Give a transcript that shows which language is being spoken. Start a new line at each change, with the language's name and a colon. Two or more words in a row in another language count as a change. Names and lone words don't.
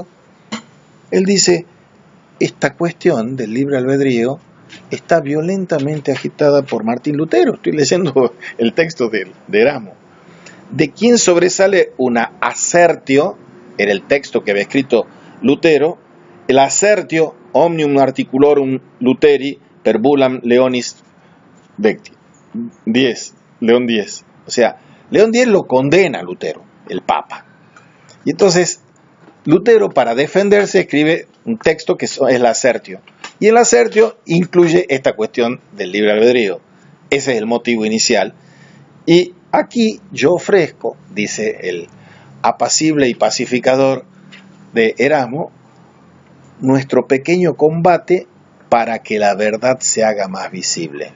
Spanish: Él dice, esta cuestión del libre albedrío está violentamente agitada por Martín Lutero. Estoy leyendo el texto de Erasmo. De quien sobresale una assertio, era el texto que había escrito Lutero, el assertio omnium articulorum Luteri per bullam Leonis Vecti. León X. O sea, León X lo condena a Lutero, el Papa. Y entonces, Lutero, para defenderse, escribe un texto que es el assertio. Y el assertio incluye esta cuestión del libre albedrío. Ese es el motivo inicial. Y aquí yo ofrezco, dice el apacible y pacificador de Erasmo, nuestro pequeño combate para que la verdad se haga más visible.